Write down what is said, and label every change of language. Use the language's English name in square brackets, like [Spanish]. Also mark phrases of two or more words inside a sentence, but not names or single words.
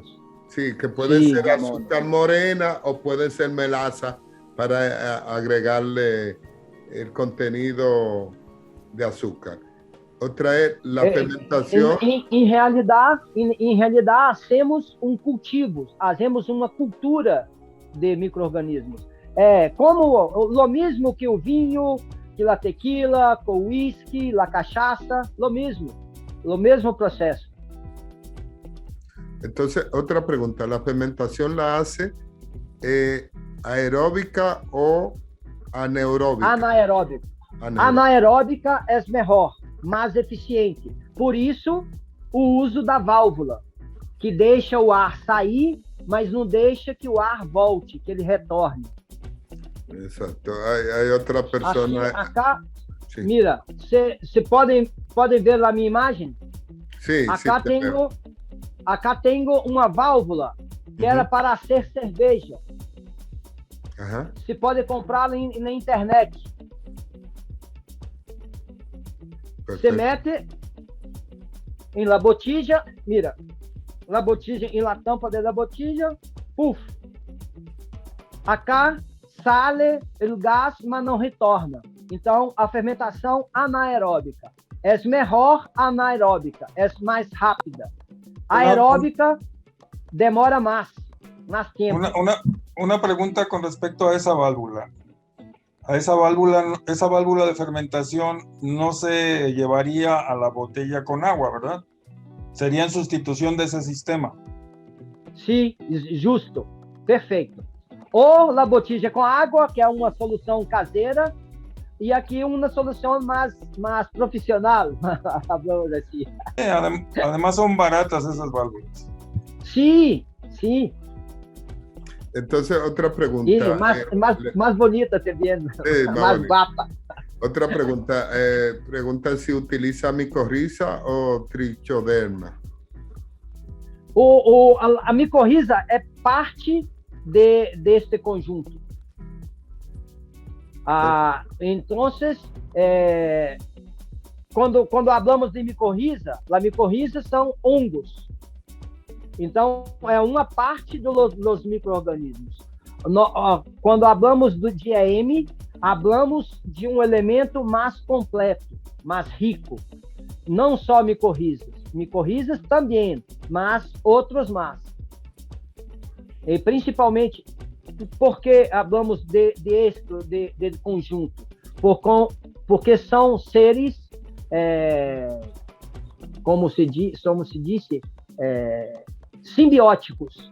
[Spanish] Sí, que pueden ser azúcar morena o pueden ser melaza para agregarle el contenido de azúcar. Otra es la fermentación. [Portuguese] Em realidade, [Spanish] hacemos cultivo, hacemos [Portuguese] uma cultura de micro-organismos. Como lo mesmo que o vinho, que a tequila, que o whisky, a cachaça, lo mesmo processo. [Spanish] Entonces, otra pregunta, ¿la fermentación la hace aeróbica o anaeróbica? Anaeróbica. [Portuguese] Anaeróbica é melhor, mais eficiente. Por isso, o uso da válvula, que deixa o ar sair, mas não deixa que o ar volte, que ele retorne. [Spanish] Exacto. Hay otra persona. Aqui, acá, sí. Mira, [Portuguese] você podem ver a minha imagem? [Spanish] Sí, [Portuguese] acá tenho uma válvula que era para ser cerveja. Você pode comprá-la na internet. Você mete em la botija, [Spanish] mira, la botija [Portuguese] em la tampa de la botija, puf. [Spanish] Acá sale [Portuguese] o gás, mas não retorna. Então, a fermentação anaeróbica é melhor anaeróbica, é mais rápida. [Spanish] Aeróbica demora más tiempo. Una pregunta con respecto a esa válvula. Esa válvula de fermentación no se llevaría a la botella con agua, ¿verdad? Sería en sustitución de ese sistema. Sí, justo, [Portuguese] perfeito. Ou a botija com água, que é uma solução caseira, e aqui uma solução mais profissional, [Spanish] hablamos assim. Además son baratas esas válvulas. Sí, sí. Entonces, otra pregunta. Y más bonita también, sí, más guapa. Otra pregunta. Pregunta si utiliza micorriza o trichoderma. [Portuguese] A micorriza é parte deste conjunto. Entonces, quando [Spanish] hablamos de [Portuguese] micorriza, a micorriza são hongos. Então, é uma parte dos micro-organismos. Quando [Spanish] hablamos de [Portuguese] EM, [Spanish] hablamos de [Portuguese] um elemento mais completo, mais rico. Não só micorrizas também, mas outros mais. E principalmente, porque [Spanish] hablamos de [Portuguese] conjunto? Porque são seres, como se disse, simbióticos.